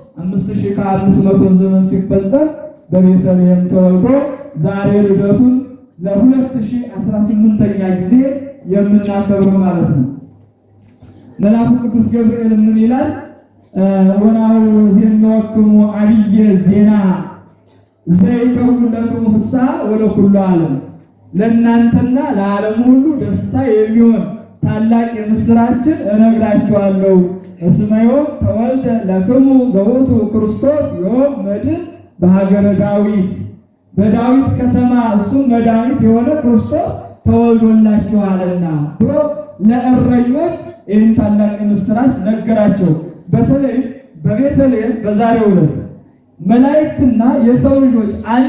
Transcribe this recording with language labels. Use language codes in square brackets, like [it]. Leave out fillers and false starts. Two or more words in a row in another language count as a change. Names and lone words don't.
[am] 5500 ዘመን ሲፈጸም በቤተልሔም ተወልዶ ዛሬ ልደቱን ለ2018ኛ ጊዜ የምናከብረው ማለት ነው። መልአኩ ቅዱስ ገብርኤል ምን ይላል? [gez] ወናሁ ዜናወክሙ አብየ ዜና ዘይከውን ለክሙ ፍስሐ ወለኩሉ ዓለም፣ [am] ለእናንተና ለዓለም ሁሉ ደስታ የሚሆን ታላቅ የምስራችን እነግራችኋለሁ። [gez] እስመ ዮም ተወልደ ለክሙ ዘውእቱ ክርስቶስ ዮም መድኅን በሀገረ ዳዊት፣ [am] በዳዊት ከተማ እሱ መድኃኒት የሆነ ክርስቶስ ተወልዶላችኋልና ብሎ ለእረኞች ይህን ታላቅ የምስራች ነገራቸው። በተለይ በቤተልሔም በዛሬው ዕለት መላእክትና የሰው ልጆች አንዱ